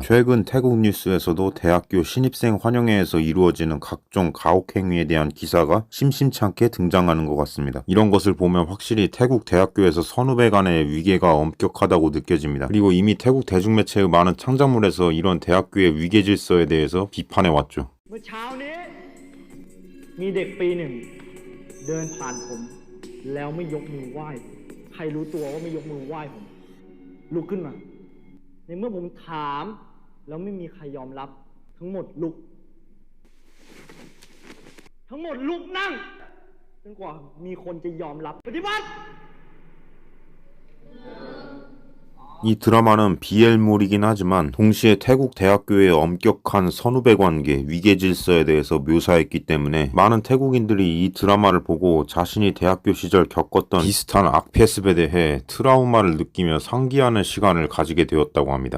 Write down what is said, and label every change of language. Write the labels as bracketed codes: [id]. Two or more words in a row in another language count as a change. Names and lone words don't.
[ko] 최근 태국 뉴스에서도 대학교 신입생 환영회에서 이루어지는 각종 가혹행위에 대한 기사가 심심찮게 등장하는 것 같습니다. 이런 것을 보면 확실히 태국 대학교에서 선후배 간의 위계가 엄격하다고 느껴집니다. 그리고 이미 태국 대중매체의 많은 창작물에서 이런 대학교의 위계 질서에 대해서 비판해왔죠. [th] เมื่อเช้านี้มีเด็กปีหนึ่งเดินผ่านผมแล้วไม่ยกมือไหว้ใครรู้ตัวว่าไม่ยกมือไหว้ผมลุกขึ้นมาในเมื่อผมถามแล้วไม่มีใครยอมรับทั้งหมดลุกนั่งจนกว่ามีคนจะยอมรับปฏิบัติ [ko] 이 드라마는 BL물이긴 하지만 동시에 태국 대학교의 엄격한 선후배 관계, 위계 질서에 대해서 묘사했기 때문에 많은 태국인들이 이 드라마를 보고 자신이 대학교 시절 겪었던 비슷한 악패습에 대해 트라우마를 느끼며 상기하는 시간을 가지게 되었다고 합니다.